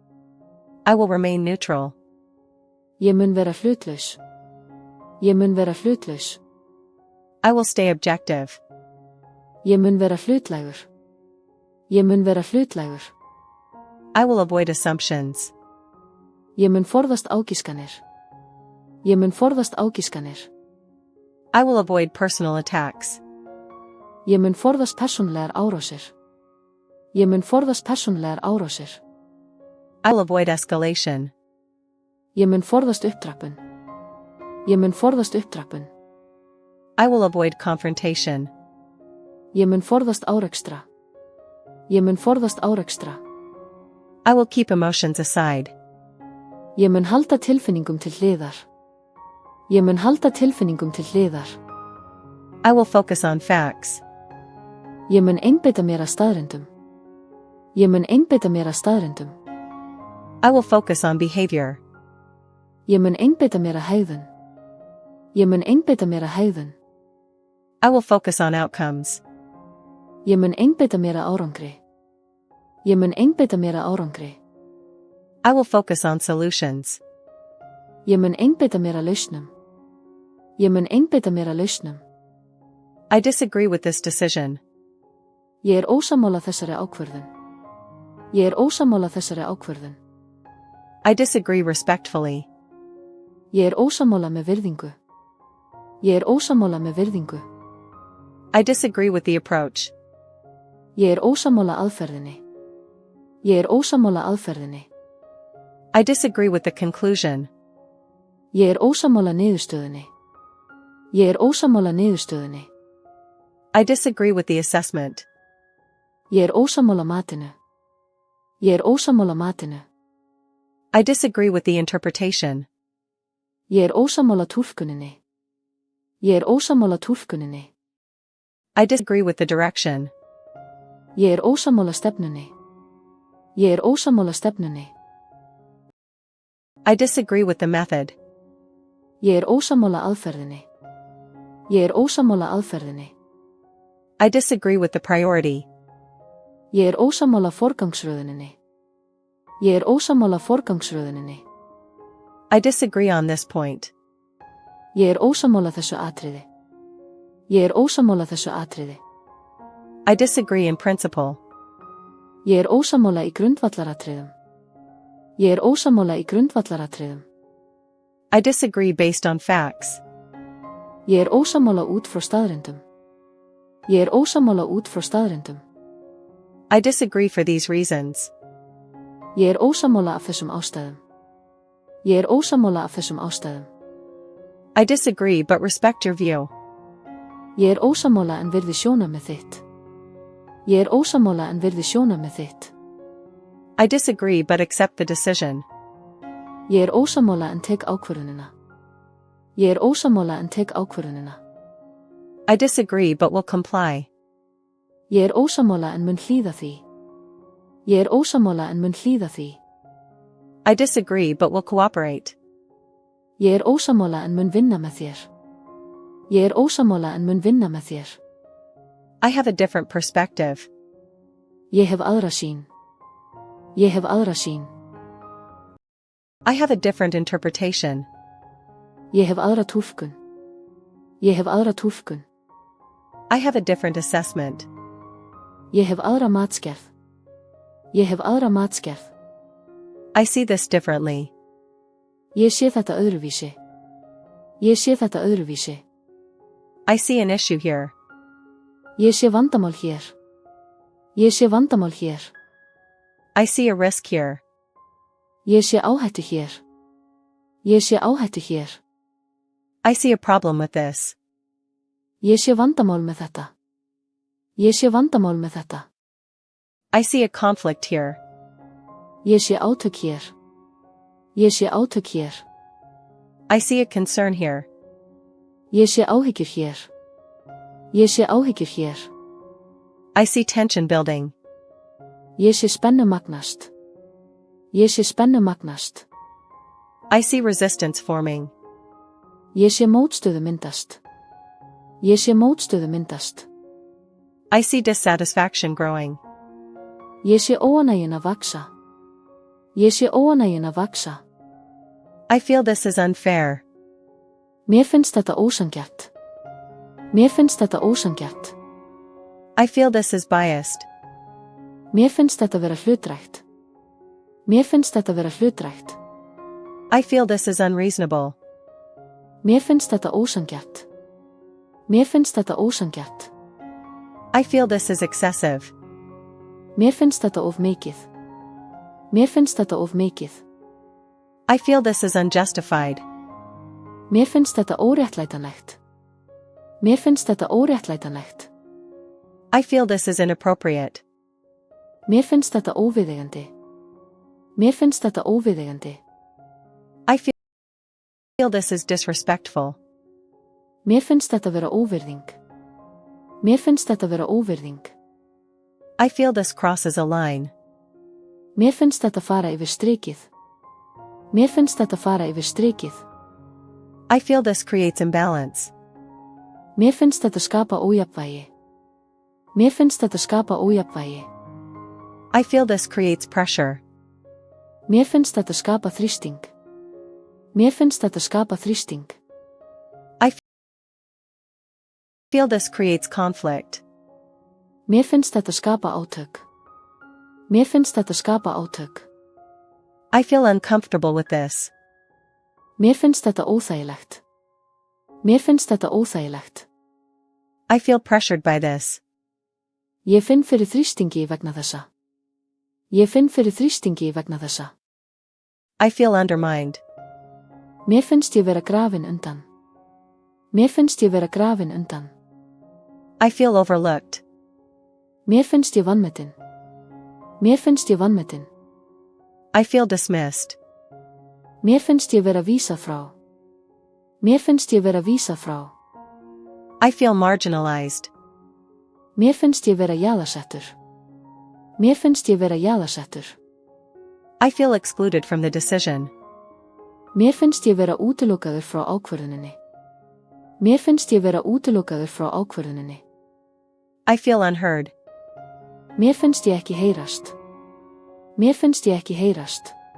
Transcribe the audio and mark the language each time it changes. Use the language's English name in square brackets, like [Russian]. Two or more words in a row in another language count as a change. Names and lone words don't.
[English] I will remain neutral. [Icelandic] Ég mun vera hlutlaus. Ég mun vera hlutlaus. [English] I will stay objective. [Icelandic] Ég mun vera hlutlægur. Ég mun vera hlutlægur. [English] I will avoid assumptions. [Icelandic] Ég mun forðast ágiskanir. Ég mun forðast ágiskanir. [English] I will avoid personal attacks. [Icelandic] Ég mun forðast persónlegar árásir. Ég mun forðast persónlegar árásir. [English] I will avoid escalation. [Icelandic] Ég mun forðast upptrappun. Ég mun forðast upptrappun. [English] I will avoid confrontation. [Icelandic] Ég mun forðast árekstra. Ég mun forðast árekstra. [English] I will keep emotions aside. [Icelandic] Ég mun halda tilfinningum til hliðar. Ég mun halda tilfinningum til hliðar. [English] I will focus on facts. [Icelandic] Ég mun einbeita mér að staðreyndum. Ég mun einbeita mér að staðreyndum. [English] I will focus on behavior. [Icelandic] Ég mun einbeita mér að hegðun. Ég mun einbeita mér að hegðun. [English] I will focus on outcomes. [Icelandic] Ég mun einbeita mér að árangri. Ég mun einbeita mér að árangri. [English] I will focus on solutions. [Icelandic] Ég mun einbeita mér að lausnum. Ég mun einbeita mér að lausnum. [English] I disagree with this decision. [Icelandic] Ég ósammála þessari ákvörðun. Ég ósammála þessari ákvörðun. [English] I disagree respectfully. [Icelandic] Ég ósammála með virðingu. Ég ósammála með virðingu. [English] I disagree with the approach. [Icelandic] Ég ósammála aðferðinni. Ég ósammála aðferðinni. [English] I disagree with the conclusion. [Icelandic] Ég ósammála niðurstöðunni. Ég ósammála niðurstöðunni. [English] I disagree with the assessment. [Icelandic] Ég ósammála matinu. Ég ósammála matinu. [English] I disagree with the interpretation. [Icelandic] Ég ósammála túlkuninni. Ég ósammála túlkuninni. [English] I disagree with the direction. [Icelandic] Ég ósammála stefnunni. Ég ósammála stefnunni. [English] I disagree with the method. [Icelandic] Ég ósammála aðferðinni. Ég ósammála aðferðinni. [English] I disagree with the priority. [Icelandic] Ég ósammála forgangsröðuninni. Ég ósammála forgangsröðuninni. [English] I disagree on this point. [Icelandic] Ég ósammála þessu atriði. Ég ósammála þessu atriði. [English] I disagree in principle. [Icelandic] Ég ósammála í grundvallaratriðum. Ég ósammála í grundvallaratriðum. [English] I disagree based on facts. [Icelandic] Ég ósammála út frá staðreyndum. Ég ósammála út frá staðreyndum. [English] I disagree for these reasons. [Icelandic] Ég ósammála af þessum ástæðum. Ég ósammála af þessum ástæðum. [English] I disagree but respect your view. [Icelandic] Ég ósammála en virði sjónarmið þitt. Ég ósammála en virði sjónarmið þitt. [English] I disagree but accept the decision. [Icelandic] Ég ósammála en tek ákvörðunina. Ég ósammála en tek ákvörðunina. [English] I disagree but will comply. [Icelandic] Ég ósammála en mun hlýða því. Ég ósammála en mun hlýða því. [English] I disagree but will cooperate. [Icelandic] Ég ósammála en mun vinna með þér. Ég ósammála en mun vinna með þér. [English] I have a different perspective. [Icelandic] Ég hef aðra sýn. Ég hef aðra sýn. [English] I have a different interpretation. [Icelandic] Ég hef aðra túlkun. Ég hef aðra túlkun. [English] I have a different assessment. [Icelandic] Ég hef aðra matsgerð. Ég hef aðra matsgerð. [English] I see this differently. [Icelandic] Ég sé þetta öðruvísi. Ég sé þetta öðruvísi. [English] I see an issue here. [Icelandic] Ég sé vandamál hér. Ég sé vandamál hér. [English] I see a risk here. [Icelandic] Ég sé áhættu hér. Ég sé áhættu hér. [English] I see a problem with this. [Icelandic] Ég sé vandamál með þetta. Ég sé vandamál með þetta. [English] I see a conflict here. [Icelandic] Ég sé átök hér. Ég sé átök hér. [English] I see a concern here. [Icelandic] Ég sé áhyggjur hér. Ég sé áhyggjur hér. [English] I see tension building. [Icelandic] Ég sé spennu magnast. Ég sé spennu magnast. [English] I see resistance forming. [Icelandic] Ég sé mótstöðu myndast. Ég sé mótstöðu myndast. [English] I see dissatisfaction growing. [Icelandic] Ég sé óánægjuna vaksa. Ég sé óánægjuna vaksa. [English] I feel this is unfair. [Icelandic] Mér finnst þetta ósanngjarnt. Mér finnst þetta ósanngjarnt. [English] I feel this is biased. [Icelandic] Mér finnst þetta vera hlutdrægt. Mér finnst þetta vera hlutdrægt. [English] I feel this is unreasonable. [Icelandic] Mér finnst þetta ósanngjarnt. Mér finnst þetta ósanngjarnt. [English] I feel this is excessive. [Icelandic] Mér finnst þetta of mikið. Mér finnst þetta of mikið. [English] I feel this is unjustified. [Icelandic] Mér finnst þetta óréttlætanlegt. Mér finnst þetta óréttlætanlegt. [English] I feel this is inappropriate. [Icelandic] Mér finnst þetta óviðeigandi. Mér finnst þetta óviðeigandi. [English] I feel this is disrespectful. [Icelandic] Mér finnst þetta vera óvirðing. Mér finnst þetta vera óvirðing. [English] I feel this crosses a line. [Icelandic] Mér finnst þetta fara yfir strikið. Mér finnst þetta fara yfir strikið. [English] I feel this creates imbalance. [Icelandic] Mér finnst þetta skapa ójafnvægi. Mér finnst þetta skapa ójafnvægi. [English] I feel this creates pressure. [Icelandic] Mér finnst þetta skapa þrýsting. Mér finnst þetta skapa þrýsting. [English] I feel this creates conflict. [Icelandic] Mér finnst þetta skapa átök. Mér finnst þetta skapa átök. [English] I feel uncomfortable with this. [Icelandic] Mér finnst þetta óþægilegt. Mér finnst þetta óþægilegt. [English] I feel pressured by this. [Icelandic] Ég finn fyrir þrýstingi vegna þessa. Ég finn fyrir þrýstingi vegna þessa. [English] I feel undermined. [Icelandic] Mér finnst ég vera grafin undan. Mér finnst ég vera grafin undan. [English] I feel overlooked. [Icelandic] Mér finnst ég vanmetin. Mér finnst ég vanmetin. [English] I feel dismissed. [Icelandic] Mér finnst ég vera vísað frá. Mér finnst ég vera vísað frá. [English] I feel marginalized. [Icelandic] Mér finnst ég vera jaðarsettur. Mér finnst ég vera jaðarsettur. [English] I feel excluded from the decision. [Icelandic] Mér finnst ég vera útilokaður frá ákvörðuninni. Mér finnst ég vera útilokaður frá ákvörðuninni. [English] I feel unheard. [Icelandic] Mér finnst ég ekki heyrast. Mér finnst ég ekki heyrast.